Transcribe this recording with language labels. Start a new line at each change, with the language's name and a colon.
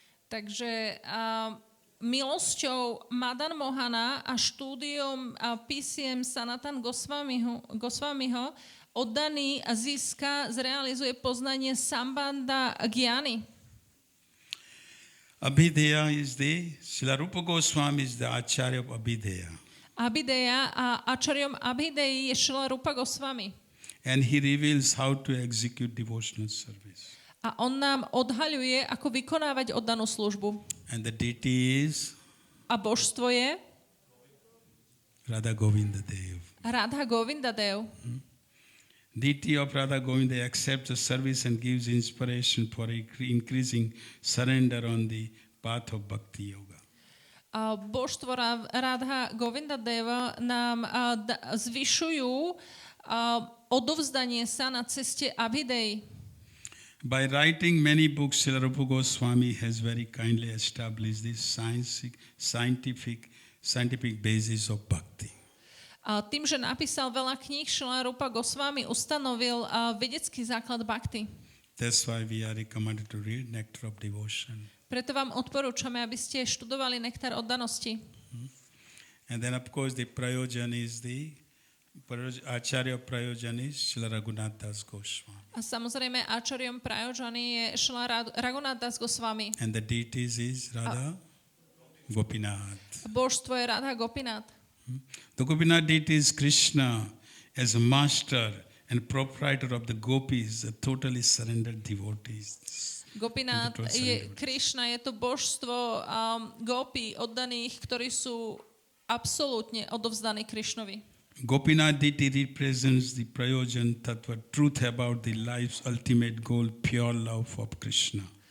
Slovak: Takže milosťou Madan Mohana a štúdiom písiem Sanatan Goswamiho oddaný a zrealizuje poznanie Sambandha Gyany.
English: Abhideya is Srila Rupa Goswami is the Acharya of Abhideya.
Slovak: Abhideya a ačaryom Abhideji je Srila Rupa Goswami.
English: And he reveals how to execute devotional service.
Slovak: A on nám odhaľuje, ako vykonávať oddanú službu.
English: And the deity is
Slovak: A božstvo je
English: Radha Govinda Dev.
Slovak: Radha Govinda Dev.
English: Deity of Radha Govinda accepts the service and gives inspiration for increasing surrender on the path of Bhakti Yoga.
Slovak: A božstvo Radha Govinda Deva nám zvyšujú odovzdanie sa na ceste Abhidei.
English: By writing many books, Srila Rupa Goswami has very kindly established this scientific basis of bhakti.
Slovak: A tým, že napísal veľa kníh, Srila Rupa Goswami ustanovil vedecký základ bhakti.
English: That's why we are recommended to read Nectar of Devotion.
Slovak: Preto vám odporúčame, aby ste študovali Nektar oddanosti.
English: And then of course the prayojan is Acharya prayojan is Srila Raghunath Das Goswami.
Slovak: A samozrejme, áčaryom prajojany je Srila Raghunath Das Goswami.
English: And the deities is Radha Gopinath.
Slovak: Božstvo je Radha Gopinath.
English: The Gopinath deity is Krishna as a master and proprietor of the gopis, the totally surrendered devotees.
Slovak: Gopinath je Krishna, je to božstvo gopi oddaných, ktorí sú absolútne odovzdaní Krišnovi.
English: Gopinath Deity represents the Prayojan Tattva, truth about the life's ultimate goal, pure love of Krishna.